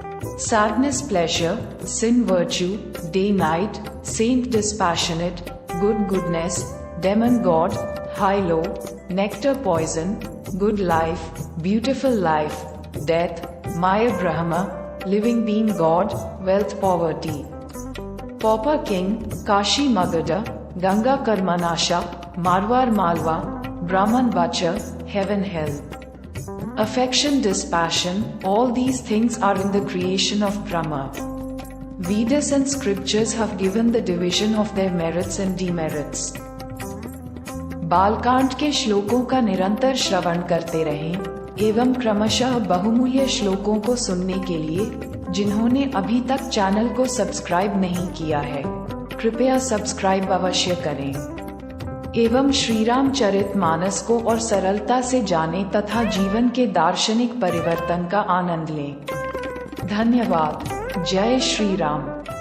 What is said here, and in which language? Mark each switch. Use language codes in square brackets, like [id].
[en] Sadness pleasure, sin virtue, day night, saint dispassionate, good goodness, demon god, high low, nectar poison, good life, beautiful life, death, maya Brahm, living being god, wealth poverty, pauper king, Kashi Magadh, Ganga Karmanasha, Marwar Malwa, Brahman Vacha, heaven hell. Affection, dispassion, all these things are in the creation of Brahma. Vedas and scriptures have given the division of their merits and demerits. [hi] Balkand के श्लोकों का निरंतर श्रवण करते रहें एवं क्रमशः बहुमूल्य श्लोकों को सुनने के लिए जिन्होंने अभी तक चैनल को सब्सक्राइब नहीं किया है, कृपया सब्सक्राइब अवश्य करें एवं श्रीराम चरित मानस को और सरलता से जाने तथा जीवन के दार्शनिक परिवर्तन का आनंद लें। धन्यवाद। जय श्री राम।